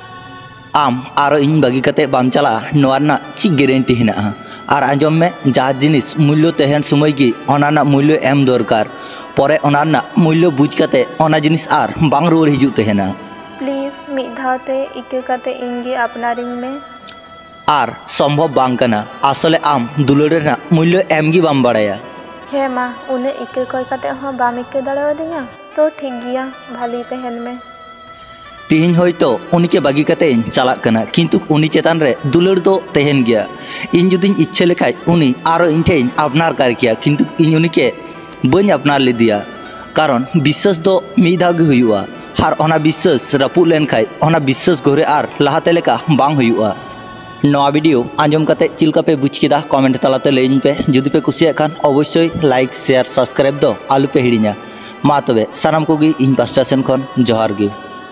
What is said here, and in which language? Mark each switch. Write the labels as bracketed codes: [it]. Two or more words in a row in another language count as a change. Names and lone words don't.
[sat] आम आरो इन बागी कते बाम चला नोरना ची गारंटी हिना और आंजम में जहाँ जिनिस मूल्य तहन समय की ओनाना मूल्य एम दरकार परे ओनाना मूल्य बुझ कते ओना जिनिस आर बांग रुआड़ हिजु तहना प्लीज मिद धावते इके कते इनगे अपनारिंग में आर संभव बांग कना आसले आम दुलड़ रेना मूल्य एम गी बाम बाड़ाया हे मा उन्हें इके कोई कते हो बाम इके दड़ेवदिया तो ठीक गिया भाली तहन में तिहिन होयतो उनी के बागी कते चला कना किंतु उनी चेतान रे दुलड़ दो तहन गया इन जुदिन इच्छे लेखाय उनी आरो इन ठेन अपनार कर किया किंतु इन उनी के बन अपनार लिदिया कारण विश्वास दो मिदाव गे हुयुआ हार ओना विश्वास रापु लेन खाय ओना विश्वास घरे आर लाहाते लेका बांग हुयुआ नवा वीडियो आंजम कते चिलका पे बुझ केदा कमेंट तलाते लैन पे जुदी पे कुसिया खान अवश्य [en] like share subscribe [sat] दो आलू पे हिड़िया मा तबे सानाम कोगी इन पास्टा सेन खन जोहार गे।